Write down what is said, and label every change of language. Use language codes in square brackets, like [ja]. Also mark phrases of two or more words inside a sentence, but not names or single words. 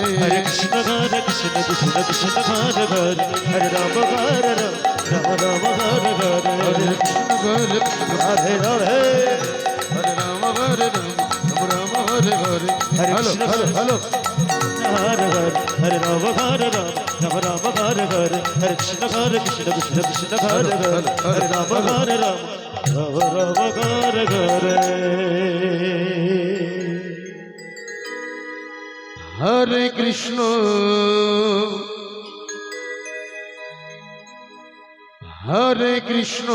[sa] হরে কৃষ্ণ কৃষ্ণ কৃষ্ণ কৃষ্ণ ঘরে ঘরে হরে রাম রাম রাম ঘরে ঘরে হরে কৃষ্ণ রাধে রাধে হরে রাম রাম হরে হরে হরে হ্যালো কৃষ্ণ হ্যালো হ্যালো হরে হরে হরে রাম Ram Ram Hare Hare Hare Krishna Krishna Krishna Hare Hare Hare Ram Hare Ram Ram Ram Hare Hare Hare Krishna Hare Krishna